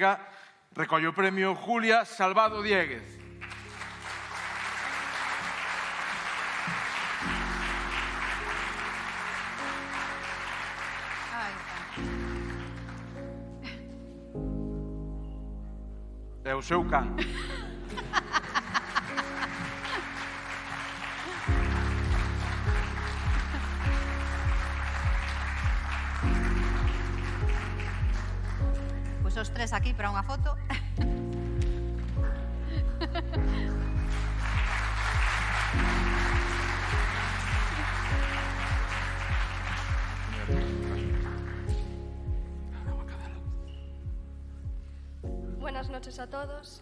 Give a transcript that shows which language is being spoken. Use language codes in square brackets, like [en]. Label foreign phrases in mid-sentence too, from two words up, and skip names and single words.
[gl] Recolle o premio Julia Salvado Dieguez. É o seu can. Os tres aquí para unha foto. [es] Buenas noches a todos.